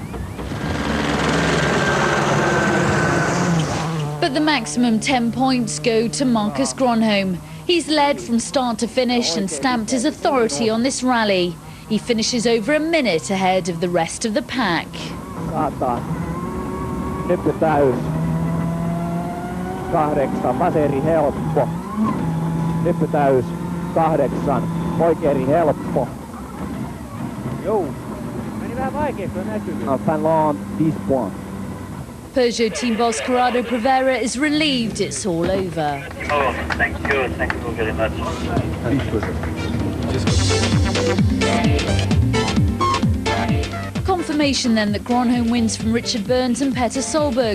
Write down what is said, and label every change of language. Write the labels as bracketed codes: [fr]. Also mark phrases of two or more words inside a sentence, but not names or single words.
[en] But the maximum 10 points go to Marcus Gronholm. He's led from start to finish and stamped his authority on this rally. He finishes over a minute ahead of the rest of the pack. [fi] Nyt täys. 8. Vaseri helppo. Nyt täys. 8. Oikein helppo. Joo. Meni vähän vaikeaksi, on näkyy. [en] Finland 5 points. Peugeot team boss Corrado Provera is relieved it's all over. Oh, thank you very much. Confirmation then that Gronholm wins from Richard Burns and Petter Solberg.